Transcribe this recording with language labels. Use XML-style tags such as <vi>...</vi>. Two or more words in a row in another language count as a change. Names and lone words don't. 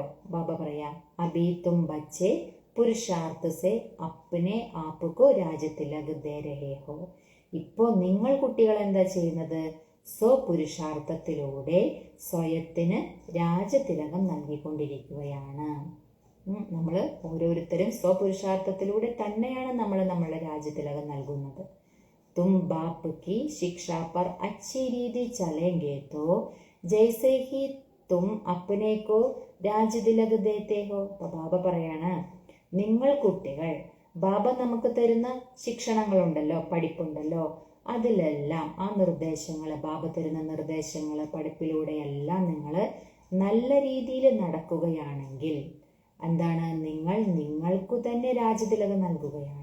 <ml>ബാബ പറയാം,</ml> <hi>अभी तुम बच्चे पुरुषार्थ से अपने आपको राजतिलक दे रहे हो.</hi> <ml>ഇപ്പോ നിങ്ങൾ കുട്ടികൾ എന്താ ചെയ്യുന്നത്, സ്വപുരുഷാർത്ഥത്തിലൂടെ സ്വയത്തിന് രാജതിലകം നൽകിക്കൊണ്ടിരിക്കുകയാണ്. നമ്മൾ ഓരോരുത്തരും സ്വപുരുഷാർത്ഥത്തിലൂടെ തന്നെയാണ് നമ്മൾ നമ്മളുടെ രാജതിലകം നൽകുന്നത്.</ml> <hi>तुम बाप की शिक्षा पर अच्छी रीति चलेंगे तो जैसे ही तुम अपने को राज तिलक देते हो.</hi> <ml>ബാബ പറയാണ്, നിങ്ങൾ കുട്ടികൾ ബാബ നമുക്ക് തരുന്ന ശിക്ഷണങ്ങളുണ്ടല്ലോ, പഠിപ്പുണ്ടല്ലോ, അതിലെല്ലാം ആ നിർദ്ദേശങ്ങൾ, ബാബ തരുന്ന നിർദ്ദേശങ്ങൾ, പഠിപ്പിലൂടെയെല്ലാം നിങ്ങൾ നല്ല രീതിയിൽ നടക്കുകയാണെങ്കിൽ എന്താണ്, നിങ്ങൾ നിങ്ങൾക്കു തന്നെ രാജതിലകം നൽകുകയാണ്.</ml>